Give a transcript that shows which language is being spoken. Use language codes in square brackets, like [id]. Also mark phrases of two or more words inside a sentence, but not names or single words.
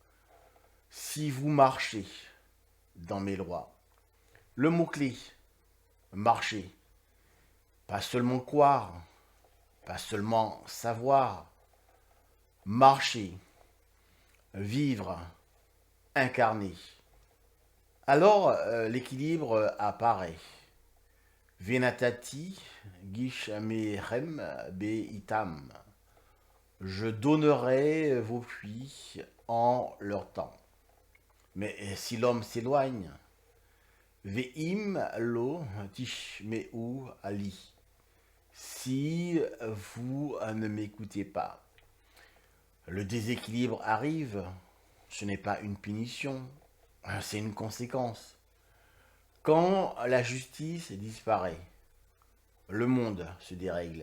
[fr] Si vous marchez dans mes lois, le mot-clé, marcher, pas seulement croire, pas seulement savoir, marcher, vivre, incarner. Alors l'équilibre apparaît. [he] ונתתי גשמיכם בעתם. [fr] Je donnerai vos puits en leur temps. Mais si l'homme s'éloigne, [he] ואם לא תשמעו לי. [fr] Si vous ne m'écoutez pas, le déséquilibre arrive. Ce n'est pas une punition, c'est une conséquence. Quand la justice disparaît, le monde se dérègle.